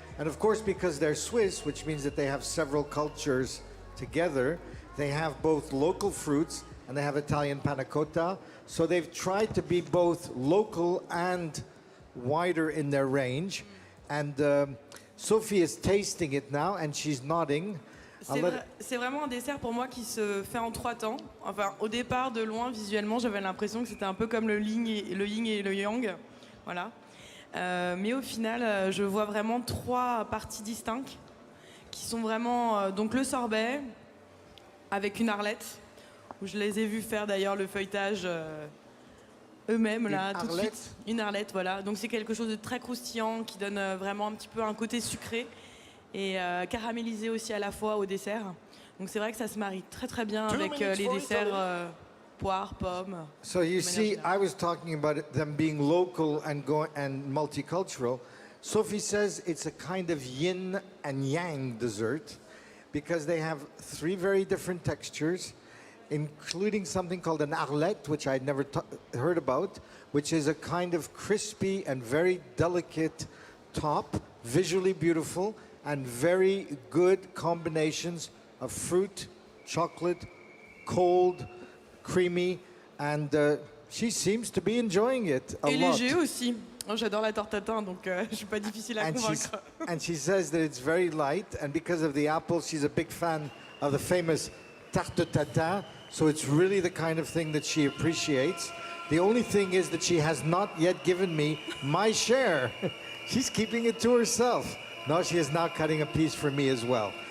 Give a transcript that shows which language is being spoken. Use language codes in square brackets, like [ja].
[en] And of course, because they're Swiss, which means that they have several cultures together, they have both local fruits and they have Italian panna cotta. So they've tried to be both local and wider in their range. And Sophie is tasting it now and she's nodding. [fr] C'est vraiment un dessert pour moi qui se fait en 3 temps. Enfin, au départ, de loin, visuellement, j'avais l'impression que c'était un peu comme le yin et le yang. Voilà. Mais au final, je vois vraiment 3 parties distinctes qui sont vraiment donc le sorbet avec une arlette, où je les ai vus faire d'ailleurs le feuilletage eux-mêmes là tout de suite. Une arlette, voilà. Donc c'est quelque chose de très croustillant qui donne vraiment un petit peu un côté sucré. Et caramélisé aussi à la fois au dessert. Donc c'est vrai que ça se marie très très bien avec les desserts poires, pommes. [en] So you see, I was talking about them being local and multicultural. Sophie says it's a kind of yin and yang dessert because they have 3 very different textures, including something called an arlette, which I'd never heard about, which is a kind of crispy and very delicate top, visually beautiful, and very good combinations of fruit, chocolate, cold, creamy, and she seems to be enjoying it a lot. [fr] Et léger aussi. Oh, j'adore la tarte tatin, donc je suis pas difficile à convaincre. [en] And she says that it's very light, and because of the apple, she's a big fan of the famous tarte tatin, so it's really the kind of thing that she appreciates. The only thing is that she has not yet given me my share. She's keeping it to herself. No, she is now cutting a piece for me as well.